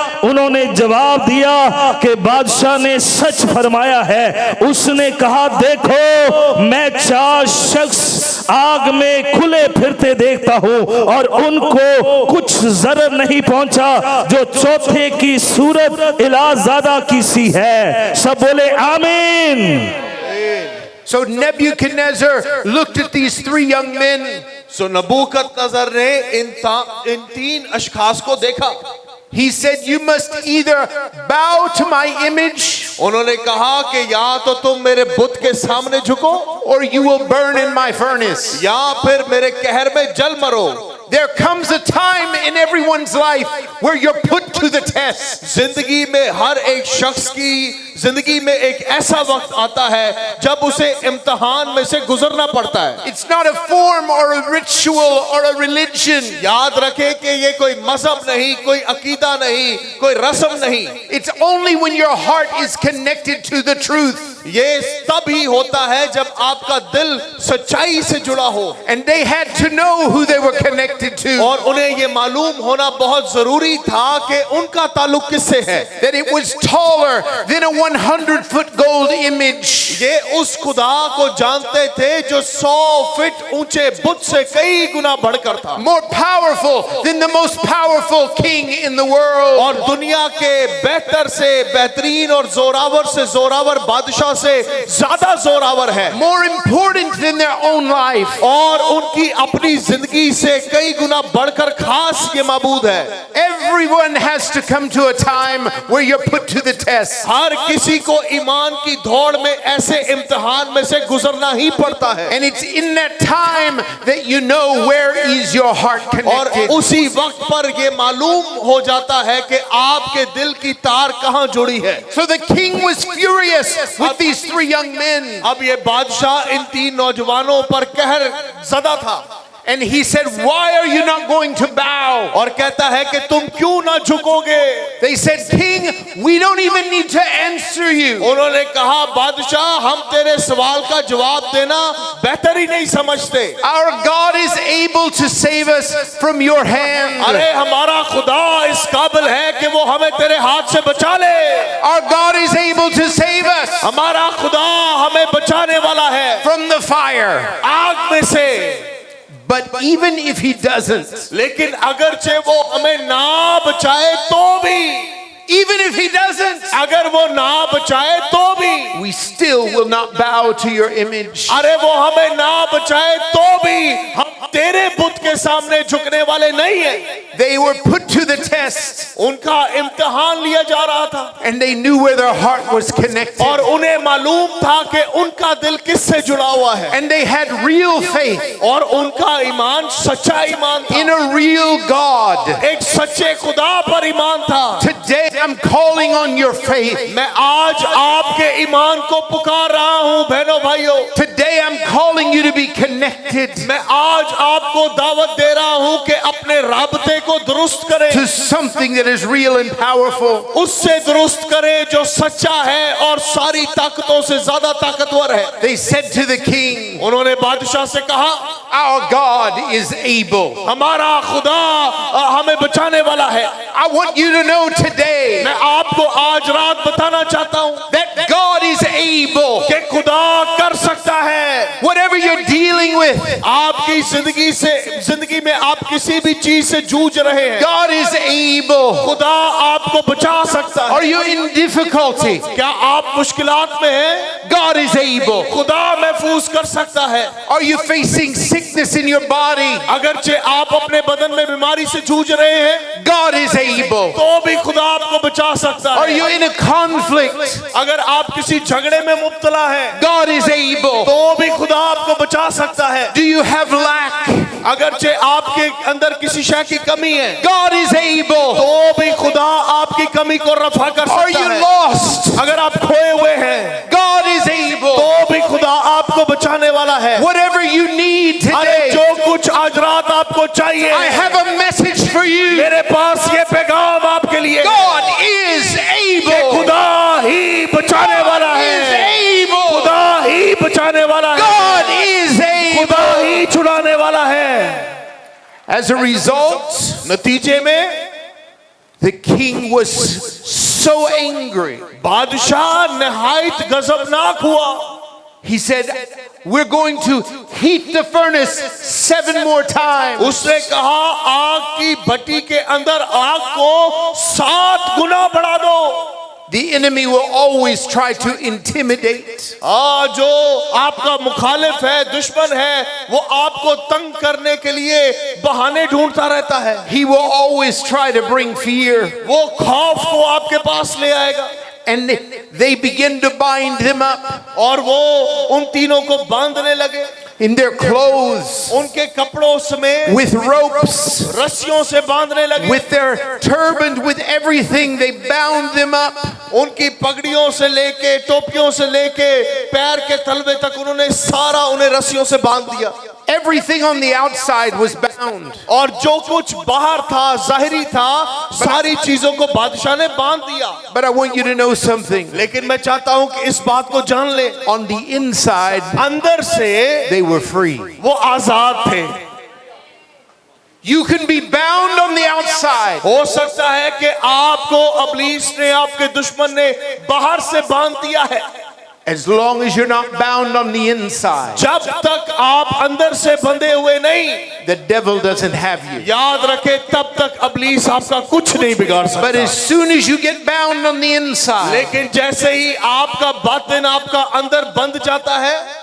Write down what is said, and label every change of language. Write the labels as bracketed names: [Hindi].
[Hindi] उन्होंने जवाब दिया कि बादशाह ने सच फरमाया है। उसने कहा, देखो, मैं 4 शख्स आग में खुले फिरते देखता हूँ और उनको कुछ जरर नहीं पहुंचा जो चौथे की सूरत इलाज़ादा की सी है। सब बोले आमीन। [English] So Nebuchadnezzar looked at these 3 young men. [Hindi] सो नबूकदनजर ने इन 3 अशखास को देखा। [English] He said, you must either bow to my image, [Hindi] उन्होंने कहा कि या तो तुम मेरे बुत के सामने झुको [English] or you will burn in my furnace. [Hindi] या फिर मेरे कहर में जल मरो। [English] There comes a time in everyone's life where you're put to the test. [Hindi] जिंदगी में हर एक शख्स की जिंदगी में एक ऐसा वक्त आता है जब उसे इम्तिहान में से गुजरना पड़ता है। [English] It's not a form or a ritual or a religion. [Hindi] याद रखें कि ये कोई मजहब नहीं, कोई अकीदा नहीं, कोई रस्म नहीं। [English] It's only when your heart is connected to the truth. [Hindi] ये तब ही होता है जब आपका दिल सच्चाई से जुड़ा हो। [English] And they had to know who they were connected to. [Hindi] और उन्हें ये मालूम होना बहुत जरूरी था कि उनका ताल्लुक किससे है। [English] That it was taller than a 100-foot gold image. [Hindi] ये उस खुदा को जानते थे जो 100 फीट ऊंचे बुत से कई गुना बढ़कर था। [English] More powerful than the most powerful king in the world. [Hindi] और दुनिया के बेहतर से बेहतरीन और जोरावर से जोरावर बादशाह से ज्यादा जोरावर है। [English] More important than their own life. [Hindi] और उनकी अपनी जिंदगी से कई गुना बढ़कर खास ये माबूद है। [English] Everyone has to come to a time where you're put to the test. [Hindi] हर किसी को ईमान की दौड़ में ऐसे इम्तिहान में से गुजरना ही पड़ता है। [English] And it's in that time that you know where is your heart [Hindi] और [English] connected. [Hindi] उसी वक्त पर ये मालूम हो जाता है कि आपके दिल की तार कहाँ जुड़ी है। [English] So the king was furious with these 3 young men. [Hindi] अब ये बादशाह इन 3 नौजवानों पर कहर ज़दा था। [English] And he said, "Why are you not going to bow?" [Hindi] और कहता है कि तुम क्यों ना झुकोगे? [English] They said, "King, we don't even need to answer you. [Hindi] उन्होंने कहा, बादशाह हम तेरे सवाल का जवाब देना बेहतर ही नहीं समझते। [English] Our God is able to save us from your hand. [Hindi] अरे हमारा खुदा इस काबिल है कि वो हमें तेरे हाथ से बचा ले। [English] Our God is able to save us [Hindi] हमारा खुदा हमें बचाने वाला है [English] from the fire." [Hindi] आग में से। [English] But even if he doesn't, [Hindi] लेकिन अगरचे वो हमें ना बचाए तो भी, [English] even if he doesn't, [Hindi] अगर वो ना बचाए तो भी, [English] we still will not bow to your image. [Hindi] अरे वो हमें ना बचाए तो भी हम तेरे बुत के सामने झुकने वाले नहीं है। [English] They were put to the test, [Hindi] उनका इम्तिहान लिया जा रहा था [English] and they knew where their heart was connected. [Hindi] और उन्हें मालूम था कि उनका दिल किससे जुड़ा हुआ है [English] And they had real faith [Hindi] और उनका ईमान सच्चा ईमान था, [English] in a real God. [Hindi] एक सच्चे खुदा पर ईमान था। [English] Today I'm calling on your faith. [Hindi] मैं आज आपके ईमान को पुकार रहा हूँ बहनों भाइयों। [English] Today I'm calling you to be connected [Hindi] मैं आज आपको दावत दे रहा हूँ कि अपने राबते को दुरुस्त करें, [English] to something that is real and powerful. [Hindi] उससे दुरुस्त करें जो सच्चा है और सारी ताकतों से ज्यादा ताकतवर है। [English] They said to the king, [Hindi] उन्होंने बादशाह से कहा, [English] "Our God is able." [Hindi] हमारा खुदा हमें बचाने वाला है। [English] I want you to know today [Hindi] मैं आपको आज रात बताना चाहता हूँ [English] that God is able. [Hindi] कि खुदा कर सकता है। [English] Whatever you're dealing with, [Hindi] आपकी जिंदगी में आप किसी भी चीज से जूझ रहे हैं, [English] God is able. [Hindi] खुदा आपको बचा सकता [English] Are [Hindi] है। [English] you in difficulty? [Hindi] क्या आप मुश्किलात में हैं? [English] God is able. [Hindi] खुदा महफूज कर सकता है। [English] Are you facing sickness in your body? [Hindi] अगरचे आप अपने बदन में बीमारी से जूझ रहे हैं [English] God is able. [Hindi] तो भी खुदा आपको बचा सकता [English] Are [Hindi] है। [English] you in a conflict? [Hindi] अगर आप किसी झगड़े में मुब्तला हैं [English] God is able. [Hindi] तो भी खुदा आपको बचा सकता है। [English] Do you have lack? [Hindi] अगरचे आपके अंदर किसी शय की कमी है [English] God is able. [Hindi] तो भी खुदा आपकी कमी को रफा कर [English] Are [Hindi] सकता [English] you [Hindi] है। [English] lost? [Hindi] अगर आप खोए हुए हैं [English] God is able. [Hindi] तो भी खुदा आपको बचाने वाला है। [English] Whatever you need [Hindi] अरे [English] today, [Hindi] जो कुछ आज रात आपको चाहिए, [English] I have a message for you. [Hindi] मेरे पास ये पैगाम आपके लिए, [English] God is [Hindi] कि [English] able. [Hindi] खुदा ही बचाने वाला [English] Is [Hindi] है। [English] able. [Hindi] खुदा ही बचाने वाला है। [English] God is [Hindi] खुदा [English] able. [Hindi] ही छुड़ाने वाला है। [English] As a result, [Hindi] नतीजे में [English] the king was so angry. [Hindi] बादशाह नहायत गजबनाक हुआ। [English] He said, "We're going to heat the furnace 7 more times." [Hindi] उसने कहा आग की भट्टी के अंदर आग को 7 गुना बढ़ा दो। [English] The enemy will always try to intimidate. [Hindi] जो आपका मुखालिफ है, दुश्मन है, वो आपको तंग करने के लिए बहाने ढूंढता रहता है। [English] He will always try to bring fear. [Hindi] वो खौफ को आपके पास ले आएगा [English] And they begin to bind them up [Hindi] और वो उन तीनों को बांधने लगे [English] in their clothes, [Hindi] उनके कपड़ों समेत [English] with ropes, [Hindi] रस्सियों से बांधने लगे, [English] with their turban, with everything. They bound them up. [Hindi] उनकी पगड़ियों से लेके टोपियों से लेके पैर के तलवे तक उन्होंने सारा उन्हें रस्सियों से बांध दिया। [English] Everything on the outside was bound. [Hindi] और जो कुछ बाहर था, जाहिरी था, सारी चीजों को बादशाह ने बांध दिया। [English] But I want you to know something. [Hindi] लेकिन मैं चाहता हूं कि इस बात को जान ले, [English] On the inside, [Hindi] अंदर से [English] they were free. [Hindi] वो आजाद थे। [English] You can be bound on the outside, [Hindi] हो सकता है कि आपको अबलीस ने, आपके दुश्मन ने बाहर से बांध दिया है, [English] as long as you're not bound on the inside. [Hindi] जब तक आप अंदर से बंधे हुए नहीं, [English] The devil doesn't have you. [Hindi] याद रखे तब तक अबलीस आपका कुछ नहीं बिगाड़ [English] But [Hindi] सकता। [English] as soon as you get bound on the inside, [Hindi] लेकिन जैसे ही आपका बातिन आपका अंदर बंध जाता है,